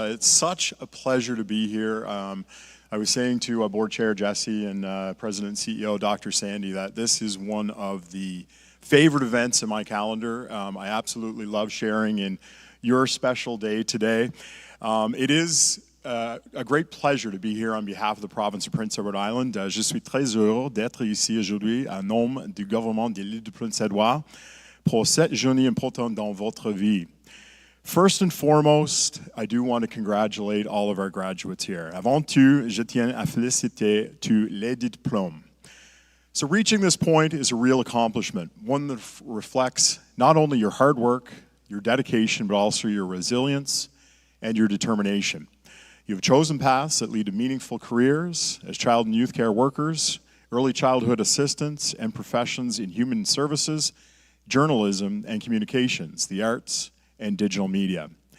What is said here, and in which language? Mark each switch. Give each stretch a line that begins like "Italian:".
English: It's such a pleasure to be here. I was saying to Board Chair Jessie and President and CEO Dr. Sandy that this is one of the favorite events in my calendar. I absolutely love sharing in your special day today. It is a great pleasure to be here on behalf of the province of Prince Edward Island.
French: Je suis très heureux d'être ici aujourd'hui en nom du gouvernement de l'île de Prince-Édouard pour cette journée importante dans votre vie.
English: First and foremost, I do want to congratulate all of our graduates here.
French: Avant tout, je tiens à féliciter tous les diplômes.
English: So reaching this point is a real accomplishment, one that reflects not only your hard work, your dedication, but also your resilience and your determination. You have chosen paths that lead to meaningful careers as child and youth care workers, early childhood assistants, and professions in human services, journalism and communications, the arts, and digital media.